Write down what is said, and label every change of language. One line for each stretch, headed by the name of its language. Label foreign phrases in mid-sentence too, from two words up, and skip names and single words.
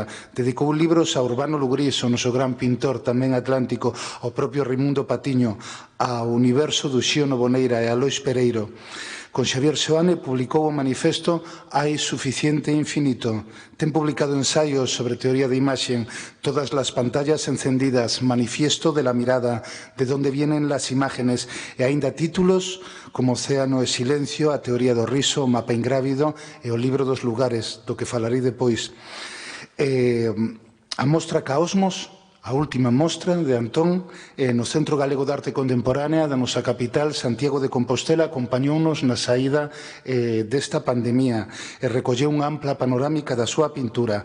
Galician: Dedicou libros a Urbano Lugrís, o noso gran pintor tamén atlántico, ao propio Raimundo Patiño, ao universo do Xío Noboneira e a Lois Pereiro. Con Xavier Seoane publicou o manifesto Hai suficiente infinito. Ten publicado ensaios sobre teoría de imaxe, Todas las pantallas encendidas, Manifiesto de la mirada, De dónde vienen las imágenes, e aínda títulos como Océano e silencio, A teoría do riso, O mapa ingrávido e O libro dos lugares, do que falarei depois. A mostra Caosmos, a última mostra de Antón no Centro Galego de Arte Contemporánea da nosa capital, Santiago de Compostela, acompañounos na saída desta pandemia e recolleu unha ampla panorámica da súa pintura.